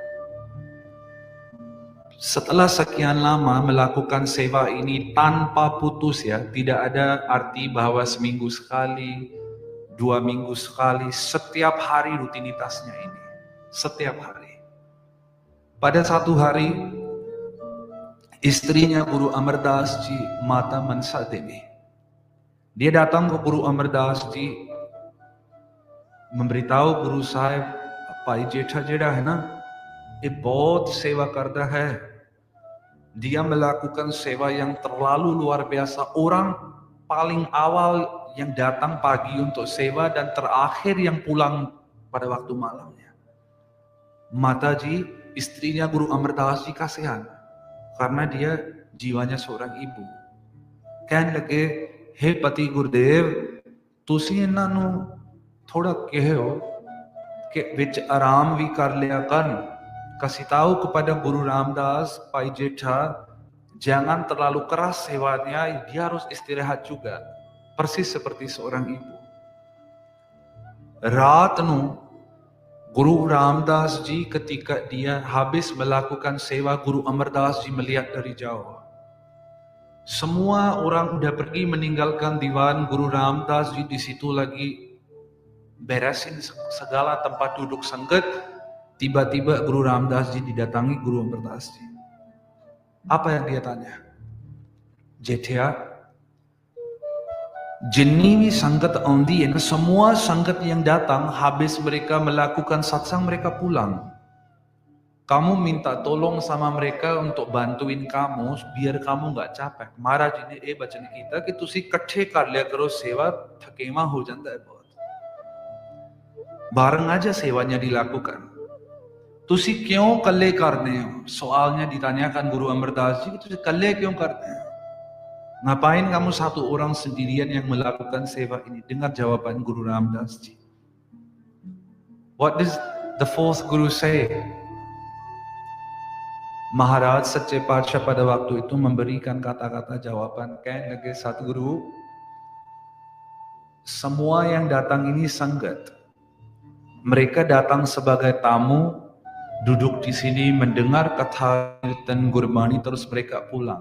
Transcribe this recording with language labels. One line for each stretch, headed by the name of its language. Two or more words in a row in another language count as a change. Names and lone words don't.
Indonesian: Setelah sekian lama melakukan sewa ini tanpa putus ya, tidak ada arti bahwa seminggu sekali, 2 minggu sekali, setiap hari rutinitasnya ini, setiap hari. Pada satu hari, istrinya Guru Amardas Ji, Mata Mansa Devi, dia datang ke Guru Amardas Ji, memberitahu Guru Sahib,
Hindi: पाई जेठा जेडा है ना, ये बहुत सेवा करता है.
Indonesian: Dia melakukan sewa yang terlalu luar biasa. Orang paling awal yang datang pagi untuk sewa dan terakhir yang pulang pada waktu malamnya. Mataji, istrinya Guru Amardas Ji kasihan karena dia jiwanya seorang ibu.
Punjabi: ਕਹਿਣ ਲੱਗੇ ਹੇ ਪਤੀ ਗੁਰੂਦੇਵ ਤੁਸੀਂ ਇਹਨਾਂ ਨੂੰ ਥੋੜਾ ਕਹਿਓ ਕਿ ਵਿੱਚ ਆਰਾਮ ਵੀ ਕਰ ਲਿਆ ਕਰਨ.
Indonesian: Kasih tahu kepada Guru Ramdas, Pai Jetha, jangan terlalu keras sewanya, dia harus istirahat juga. Persis seperti seorang ibu.
Punjabi: ਰਾਤ ਨੂੰ
Indonesian: Guru Ramdas Ji ketika dia habis melakukan sewa, Guru Amardas Ji melihat dari jauh. Semua orang udah pergi meninggalkan diwan, Guru Ramdas Ji di situ lagi beresin segala tempat duduk sengket. Tiba-tiba Guru Ramdas Ji didatangi Guru Amardas Ji. Apa yang dia tanya? Jetha,
Hindi: जितनी भी संगत आती है ना,
Indonesian: semua संगत yang datang habis mereka melakukan satsang mereka pulang. Kamu minta tolong sama mereka untuk bantuin kamu biar kamu nggak capek.
Hindi: महाराज जी ने ये बचन किया कि तुसी इकट्ठे कर लिया करो सेवा, थकेवा हो जाता है बहुत.
Indonesian: Bareng aja sewanya dilakukan.
Hindi: तुसी क्यों कल्ले करते हो?
Indonesian: Soalnya ditanyakan Guru Amardas Ji,
Hindi: तुसी कल्ले क्यों करते हो?
Indonesian: Ngapain kamu satu orang sendirian yang melakukan sewa ini? Dengar jawaban Guru Ramdas Ji.
English: What does the fourth Guru say?
Indonesian: Maharaj Sache Patsha pada waktu itu memberikan kata-kata jawaban. Kain lagi satu Guru, semua yang datang ini sanggat. Mereka datang sebagai tamu, duduk di sini mendengar kata dan Gurbani, terus mereka pulang.